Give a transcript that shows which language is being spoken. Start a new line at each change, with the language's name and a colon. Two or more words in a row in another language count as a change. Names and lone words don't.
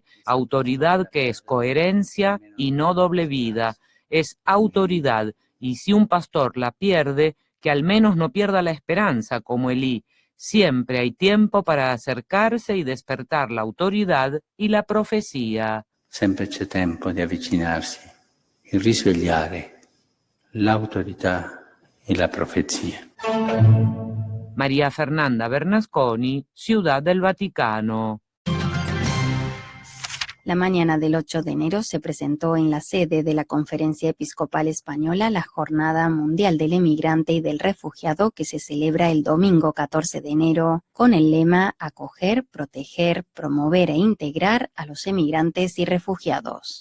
Spanish: Autoridad que es coherencia y no doble vida. Es autoridad, y si un pastor la pierde, que al menos no pierda la esperanza, como Elí. Siempre hay tiempo para acercarse y despertar la autoridad y la profecía.
Italian: Sempre c'è tempo di avvicinarsi e risvegliare l'autorità e la profezia.
Spanish: María Fernanda Bernasconi, Ciudad del Vaticano. La mañana del 8 de enero se presentó en la sede de la Conferencia Episcopal Española la Jornada Mundial del Emigrante y del Refugiado, que se celebra el domingo 14 de enero con el lema Acoger, proteger, promover e integrar a los emigrantes y refugiados.